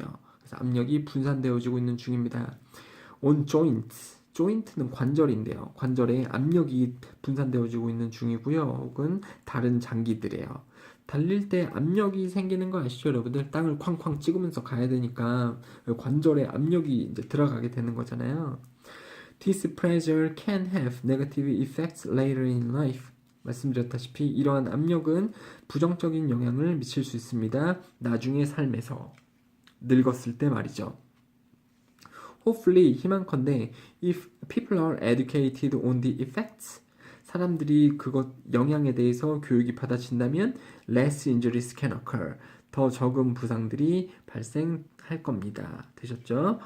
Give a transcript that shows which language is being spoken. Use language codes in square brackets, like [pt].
[ko] 그래서 압력이 분산되어지고 있는 중입니다. [en] on joints, [ko] 조인트는 관절인데요. 관절에 압력이 분산되어지고 있는 중이고요. 혹은 다른 장기들이에요. 달릴 때 압력이 생기는 거 아시죠, 여러분들? 땅을 쾅쾅 찍으면서 가야 되니까 관절에 압력이 이제 들어가게 되는 거잖아요. [en] This pressure can have negative effects later in life. [ko] 말씀드렸다시피 이러한 압력은 부정적인 영향을 미칠 수 있습니다. 나중의 삶에서. 늙었을 때 말이죠. [en] Hopefully, [ko] 희망컨대 [en] if people are educated on the effects, [ko] 사람들이 그것 영향에 대해서 교육이 받아진다면 [en] less injuries can occur, [ko] 더 적은 부상들이 발생할 겁니다. 되셨죠?